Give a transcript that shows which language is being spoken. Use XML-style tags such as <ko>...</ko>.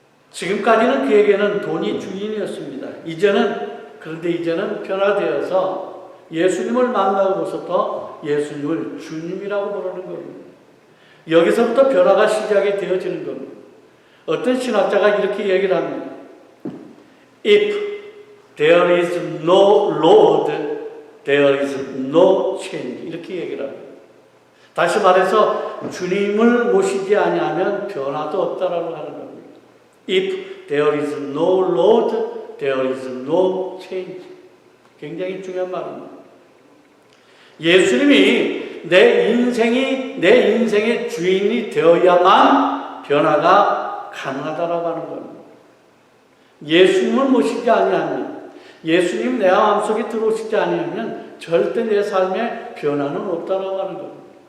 <ko>지금까지는 그에게는 돈이 주인이었습니다. 그런데 이제는 변화되어서 예수님을 만나고서부터 예수님을 주님이라고 부르는 겁니다. 여기서부터 변화가 시작이 되어지는 겁니다. 어떤 신학자가 이렇게 얘기를 합니다.</ko> <en>If there is no Lord, there is no change.</en> <ko>이렇게 얘기를 합니다. 다시 말해서 주님을 모시지 아니하면 변화도 없다라고 하는 겁니다.</ko> <en>If there is no Lord, there is no change.</en> <ko>굉장히 중요한 말입니다. 예수님이 내 인생의 주인이 되어야만 변화가 가능하다라고 하는 겁니다. 예수님을 모시지 아니하면, 예수님 내 마음속에 들어오시지 아니하면 절대 내 삶에 변화는 없다라고 하는 겁니다.</ko>